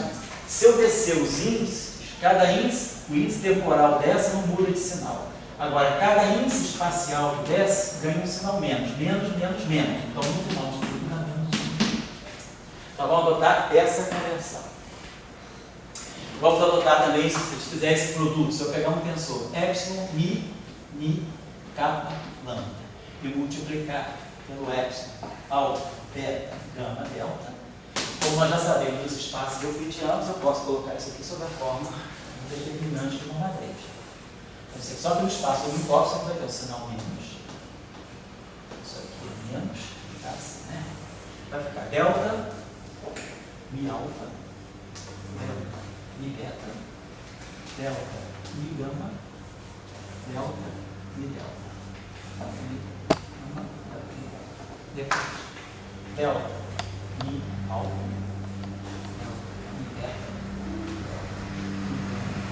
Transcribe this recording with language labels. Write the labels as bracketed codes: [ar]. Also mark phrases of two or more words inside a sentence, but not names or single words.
[pt] Se eu descer os índices, cada índice, o índice temporal dessa não muda de sinal. Agora, cada índice espacial que desce ganha um sinal menos. Menos, menos, menos. Então, no final de tudo, dá menos 1. Então, vamos adotar essa convenção. Vamos adotar também, se você fizer esse produto, se eu pegar um tensor epsilon, mi, kappa, lambda, e multiplicar pelo epsilon, alfa, beta, gama, delta, como nós já sabemos dos espaços euclidianos, eu posso colocar isso aqui sob a forma determinante de uma matriz. Então, você só que no espaço uniforme você vai ter o sinal menos. Isso aqui é menos, tá assim, né? Vai ficar delta, mi alfa, delta, mi beta, delta, mi gama, delta, mi delta. Depois, delta, mi alfa, delta, mi beta, mi